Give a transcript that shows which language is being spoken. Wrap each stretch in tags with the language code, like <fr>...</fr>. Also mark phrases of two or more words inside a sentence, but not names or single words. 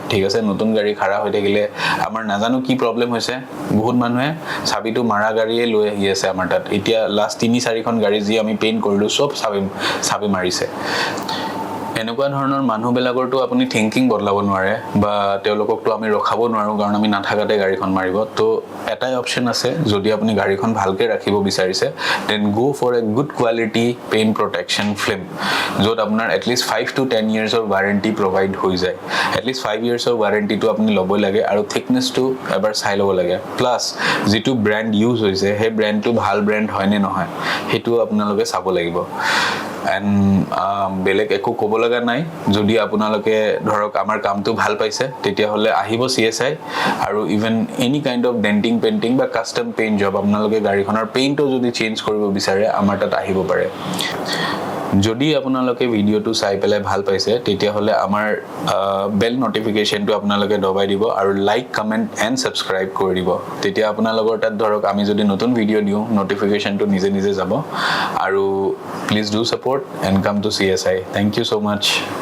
<as>ঠিক আছে নতুন গাড়ী খাৰা হৈ থাকিলে আমাৰ নাজানো কি প্ৰবলেম হৈছে বহুত মানুহে চাবিটো মাৰা গাড়ীয়ে লৈ আহি আছে আমাৰ তাত এতিয়া লাষ্ট 3-4 খন গাড়ী যি আমি পেইন্ট কৰিলো সব চাবি মাৰিছে এনেকুৱা ধৰণৰ মানুহবিলাকৰটো আপুনি থিংকিং বদলাব নোৱাৰে বা তেওঁলোককটো আমি ৰখাব নোৱাৰো কাৰণ আমি নাথাকাতে গাড়ীখন মাৰিব তো এটাই অপচন আছে যদি আপুনি গাড়ীখন ভালকে ৰাখিব বিচাৰিছে</as> <en>then go for a good quality paint protection film</en> <as>যত আপোনাৰ</as> <en>at least 5 to 10 years of warranty provide</en> <as>হৈ যায়</as> <en>at least 5 years of warranty</en> <as>টো আপুনি ল'বই লাগে আৰু thickness-টো এবাৰ চাই ল'ব লাগে প্লাস যেটো</as> <en>brand use</en> <as>হৈছে হে ব্র্যান্ডটো ভাল ব্র্যান্ড হয় নে নহয় হেতু আপোনালোকে চাব লাগিব and বেলেগ একো ক'ব লগা নাই যদি আপোনালোকে ধৰক আমাৰ কামটো ভাল পাইছে তেতিয়া হলে আহিব CSI আৰু</as> <en>even any kind of denting painting</en> <as>বা</as> <en>custom paint job</en> <as>আপোনালোকে গাড়ীখনৰ পেইন্টও যদি চেঞ্জ কৰিব বিচাৰে আমাৰ তাত আহিব পাৰে যদি আপোনালোকে ভিডিওটো চাই পেলাই ভাল পাইছে তেতিয়া হলে আমাৰ</as> <en>bell notificationটো</en> <as>আপোনালোকে দবাই দিব আৰু</as> <en>like comment and subscribe</en> <as>কৰি দিব তেতিয়া আপোনালোকৰ তাত ধৰক আমি যদি নতুন ভিডিও দিও নোটিফিকেশনটো নিজে নিজে যাব আৰু</as> <en>please do support and come to CSI thank you so much</en>